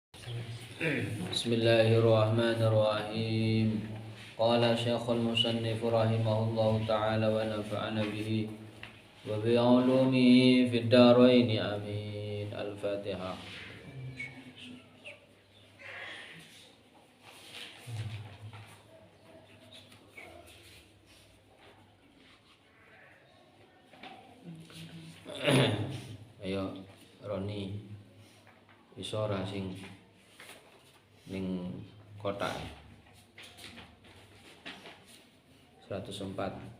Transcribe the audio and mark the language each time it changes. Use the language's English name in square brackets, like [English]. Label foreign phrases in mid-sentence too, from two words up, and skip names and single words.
[Arabic] بسم الله الرحمن الرحيم. قال شيخ المصنف رحمه الله تعالى ونفعنا به وبعلومه في الدارين آمين. Al-Fatihah. [Javanese] Ayo Roni iso ora sing ning kotak 104.